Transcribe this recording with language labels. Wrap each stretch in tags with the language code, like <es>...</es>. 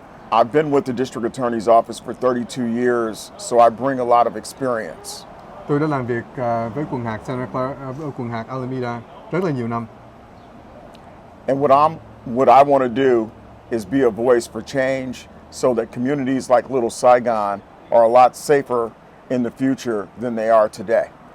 <en>I've been with the District Attorney's Office for 32 years, so I bring a lot of experience.</en> <vi>Tôi đã làm việc với quận hạt quận hạt Alameda rất là nhiều năm.</vi> <en>And what I want to do is be a voice for change, so that communities like Little Saigon are a lot safer in the future than they are today.</en>